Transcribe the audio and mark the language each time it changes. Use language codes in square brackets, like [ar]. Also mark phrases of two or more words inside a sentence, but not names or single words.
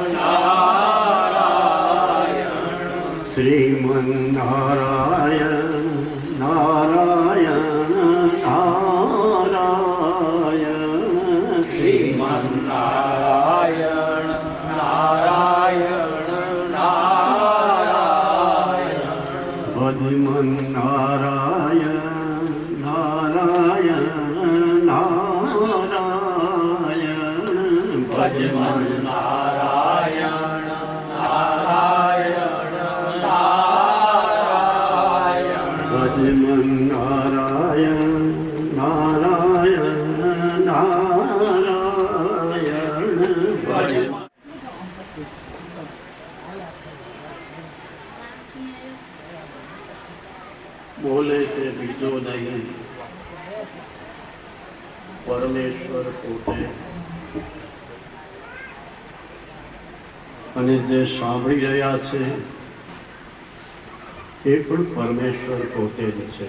[hi] नारायण श्रीमन्नारायण नारायण नारायण श्रीमन्नारायण नारायण नारायण नारायण भजमन नारायण नारायण नारायण भजमन नारायण नारायण नारायण भज [gu] બોલે છે બીજો નહીં પરમેશ્વર પોતે અને જે સાંભળી રહ્યા છે એ પણ પરમેશ્વર પોતે જ છે.